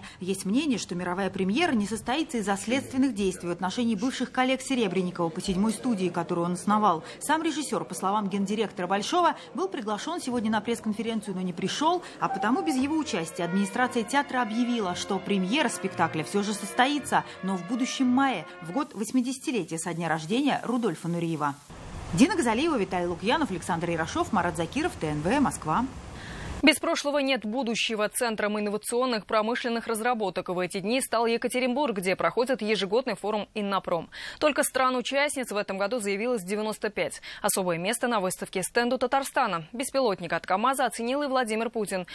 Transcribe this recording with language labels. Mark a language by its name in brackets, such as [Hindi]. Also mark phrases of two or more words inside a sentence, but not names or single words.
[Russian] Есть мнение, что мировая премьера не состоится из-за следственных действий в отношении бывших коллег Серебренникова по 7-й студии, которую он основал. Сам режиссер, по словам гендиректора Большого, был приглашен сегодня на пресс-конференцию, но не пришел, а потому без его участия администрация театра объявила, что премьера спектакля все же состоится, но в будущем мае, в год 80-летия со дня рождения Рудольфа Нуриева. Дина Газалиева, Виталий Лукьянов, Александр Ярошов, Марат Закиров, ТНВ, Москва. Без прошлого нет будущего. Центром инновационных промышленных разработок в эти дни стал Екатеринбург, где проходит ежегодный форум «Иннопром». Только стран-участниц в этом году заявилось 95. Особое место на выставке стенду Татарстана. Беспилотник от КАМАЗа оценил и Владимир Путин.